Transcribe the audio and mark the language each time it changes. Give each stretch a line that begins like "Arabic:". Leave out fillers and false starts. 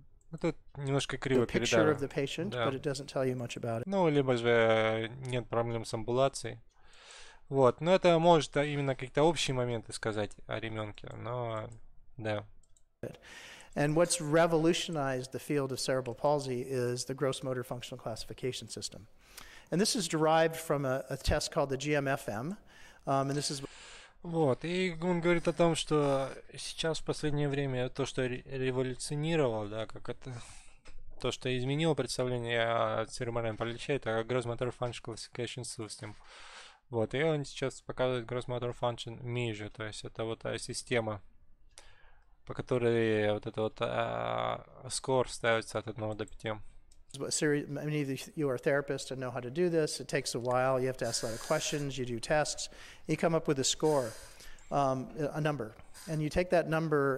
Russian: Ну, тут немножко криво передано. Да. Ну, либо же нет проблем с амбулацией. Вот, но это может именно какие-то общие моменты сказать о ребенке, но да.
English: And what's revolutionized the field of cerebral palsy is the gross motor functional classification system. And this is derived from a test called the GMFM. And this is...
Russian: Вот, и он говорит о том, что сейчас в последнее время то, что революционировало, да, как это, то, что изменило представление о церебральном параличе, это Gross Motor Function Classification System. Вот, и он сейчас показывает Gross Motor Function Measure, то есть это вот система, по которой вот это вот скор ставится от 1 до 5.
English: Many of you are therapists and know how to do this. It takes a while. You have to ask a lot of questions. You do tests. You come up with a score, a number, and you take that number.